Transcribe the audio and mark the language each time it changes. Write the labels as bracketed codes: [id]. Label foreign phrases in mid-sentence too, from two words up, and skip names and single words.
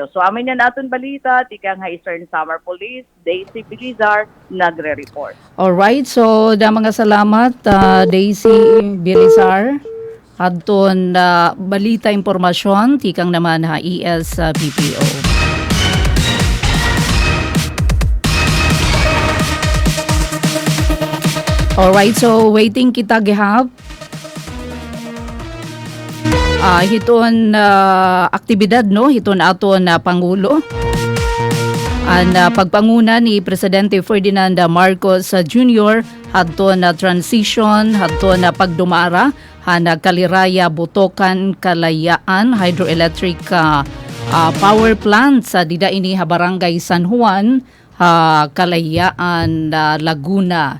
[war] So amin yan aton balita, tikang Eastern Samar Police, Daisy Bilizar, nagre-report. Alright, so da mga salamat Daisy Bilizar. Adton balita impormasyon, tikang naman ESBPO. Alright, so waiting kita gihap. Hiton aktibidad hiton aton Pangulo. Ang pagpanguna ni Presidente Ferdinand Marcos Jr. hadton transition, hadton pagdumara Kaliraya Butokan Kalayaan Hydroelectric Power Plant sa dida ini Barangay San Juan, Kalayaan, Laguna.